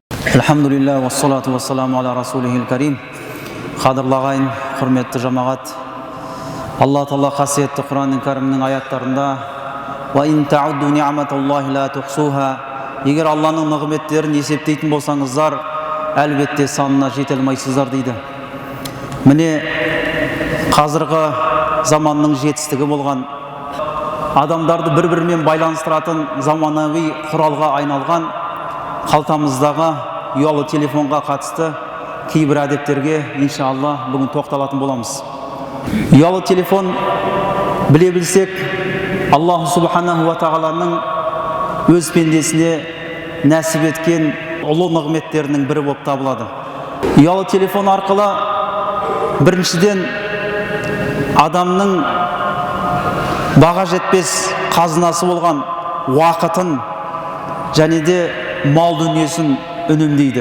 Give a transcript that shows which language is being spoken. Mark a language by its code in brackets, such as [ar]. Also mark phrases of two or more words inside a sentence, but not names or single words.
[ar] الحمد لله، والصلاة والسلام على رسوله الكريم. [kk] Қадірлі ағайын, құрметті жамағат, Алла Тағала қасиетті Құранның кәрімнің аяттарында [ar] «وإن تعدوا نعمة الله لا تحصوها» [kk] егер Алланың нығметтерін есептейтін болсаңыздар, әлбетте санына жете алмайсыздар дейді. Міне қазіргі заманның жетістігі болған, адамдарды бір-бірімен байланыстыратын заманауи құралға айналған қалтамыздағы ұялы телефонға қатысты кейбір әдептерге иншалла бүгін тоқталатын боламыз. Ұялы телефон, біле білсек, [ar] الله سبحانه وتعالى [kk] өз пендесіне нәсіп еткен ұлы нығметтерінің бірі болып табылады. Ұялы телефон арқылы біріншіден адамның баға жетпес қазынасы болған уақытын және де мал дүниесін үнемдейді.